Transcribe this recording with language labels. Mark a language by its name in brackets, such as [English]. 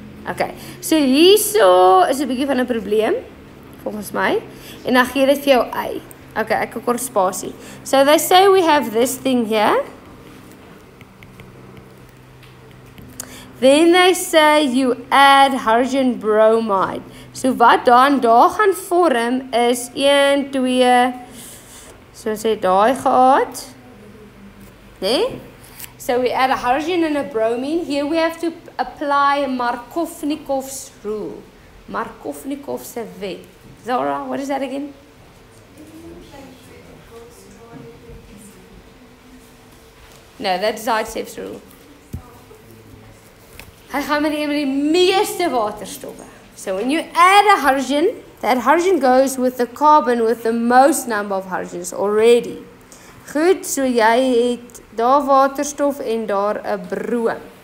[Afrikaans] Okay, so hierso is 'n bietjie van 'n probleem volgens my en dan gee dit vir jou Y. Okay, ek kort spasie. [English] So they say we have this thing here. Then they say you add hydrogen bromide. [Afrikaans] So wat dan daar gaan vorm is 1 2 so sê daai gehad. Nee? [English] So we add a hydrogen and a bromine. Here we have to apply Markovnikov's rule. Markovnikov's wet. Zora, what is that again? No, that's Zaitsev's rule. [Afrikaans] Hy gaan met die meeste waterstowwe. [English] So when you add a hydrogen, that hydrogen goes with the carbon with the most number of hydrogens already. [Afrikaans] Goed, so jy het daar waterstof en daar 'n broom.